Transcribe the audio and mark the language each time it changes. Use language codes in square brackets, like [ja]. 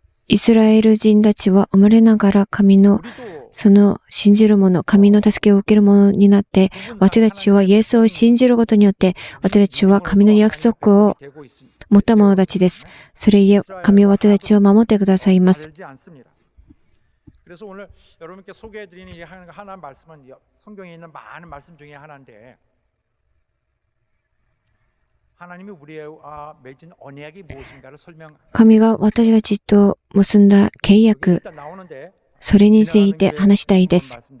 [ja] イスラエル人たちは生まれながら神のその信じる者、神の助けを受ける者になって、私たちはイエスを信じることによって、私たちは神の約束を持った者たちです。それゆえ、神は私たちを守ってくださいます。 [ko] 그래서 오늘 여러분께 소개해드리는 이 하나 말씀은 성경에 있는 많은 말씀 중에 하나인데 하나님이 우리의 맺은 언약이 무엇인가를 설명. [ja] 神が私たちと結んだ契約、それについて話したいです。